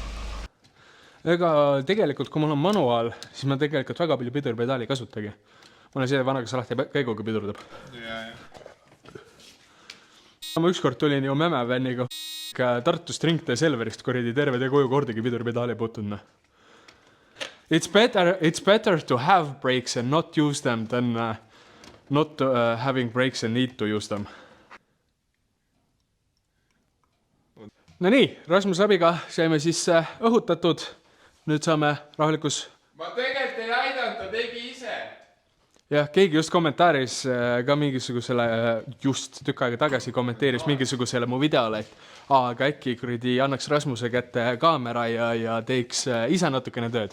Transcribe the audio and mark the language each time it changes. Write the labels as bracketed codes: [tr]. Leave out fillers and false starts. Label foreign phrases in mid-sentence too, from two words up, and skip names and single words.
[et] Ega tegelikult, kui mul on manuaal, siis ma tegelikult väga palju pidurpedaali ei kasutagi. Mul on see vana, kes alati käiguga pidurdab. Ma ükskord tulin ju meme vänniga Tartust Ringtee Selverist kuradi terve tee koju kordagi pidurpedaali puutunud. [en] It's better to have brakes and not use them than not having brakes and need to use them. [et] No nii, Rasmus Abiga saime siis õhutatud. Nüüd saame rahulikus... Ma tegelikult ei aidanud, ta tegi ise. Jah, keegi just kommentaaris ka mingisugusele, just tükk aega tagasi kommenteeris mingisugusele mu videole, et aga äkki kuradi annaks Rasmuse kätte kaamera ja teeks ise natukene tööd.